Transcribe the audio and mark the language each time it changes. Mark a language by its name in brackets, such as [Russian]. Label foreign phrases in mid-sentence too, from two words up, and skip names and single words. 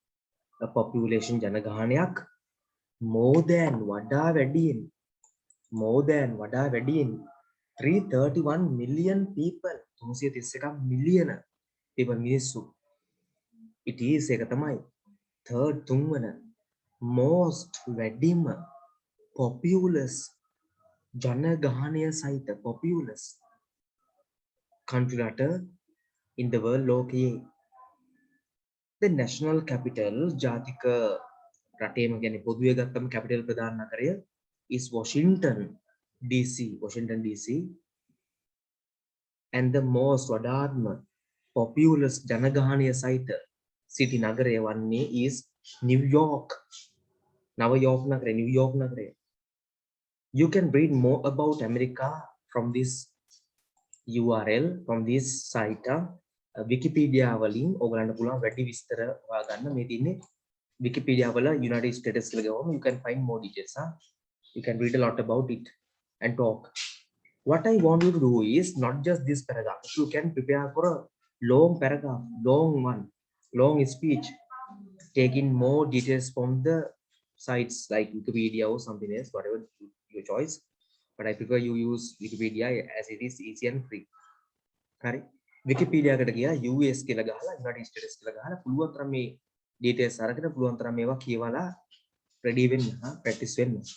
[English] more than [Sinhala] වඩා වැඩියෙන් [English] 331 million people 331 මිලියන people මිනිස්සු it is එක තමයි third තුන්වන most වැඩිම populous [Sinhala] ජනගහනය සහිත [English] populous country රට in the world ලෝකයේ the national capital [Sinhala] ජාතික රටේම කියන්නේ පොදුවේ ගත්තම [English] capital [Sinhala] ප්‍රධාන නගරය [English] is Washington DC and the most වඩාත්ම populous [Sinhala] ජනගහනය සහිත [English] city [Sinhala] නගරය වන්නේ [English] is New York [Sinhala] නගරය [English] you can read more about America from this URL from this site [Sinhala] Wikipedia වලින් ඔයගලන්ට පුළුවන් වැඩි විස්තර හොයාගන්න මේ තියෙන්නේ Wikipedia වල United States කියලා ගියාම [English] you can find more details you can read a lot about it and talk what I want you to do is not just this paragraph you can prepare for a long paragraph long speech taking more details from the sites like Wikipedia or something else whatever your choice but I prefer you use Wikipedia as it is easy and free [Sinhala] හරි Wikipedia එකට ගියා US කියලා ගහලා United States කියලා ගහලා පුළුවන් තරම් මේ details අරගෙන පුළුවන් තරම් මේවා කියවලා ready වෙන්න practice වෙන්න